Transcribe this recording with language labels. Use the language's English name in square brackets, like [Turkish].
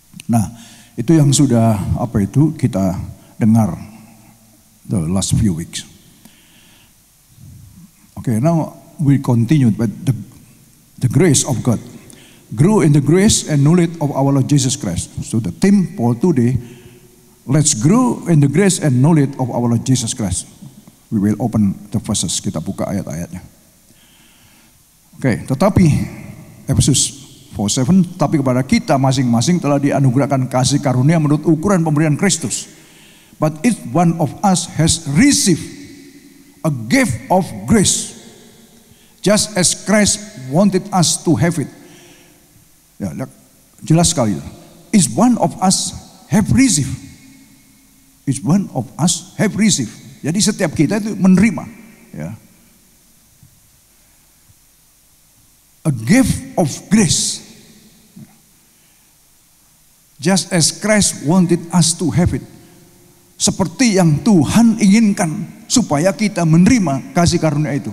[Indonesian] Nah, itu yang sudah kita dengar [English] the last few weeks. Okay, now we continue with the grace of God. Grow in the grace and knowledge of our Lord Jesus Christ. So the theme for today, let's grow in the grace and knowledge of our Lord Jesus Christ. We will open the verses, [Indonesian] kita buka ayat-ayatnya. Oke, tetapi Efesus 4:7, tapi kepada kita masing-masing telah dianugerahkan kasih karunia menurut ukuran pemberian Kristus. [English] But each one of us has received a gift of grace, just as Christ wanted us to have it. [Indonesian] Ya, jelas sekali. [English] Each one of us have received. Each one of us have received. [Indonesian] Jadi setiap kita itu menerima. Ya. [English] A gift of grace. Just as Christ wanted us to have it. [Indonesian] Seperti yang Tuhan inginkan supaya kita menerima kasih karunia itu.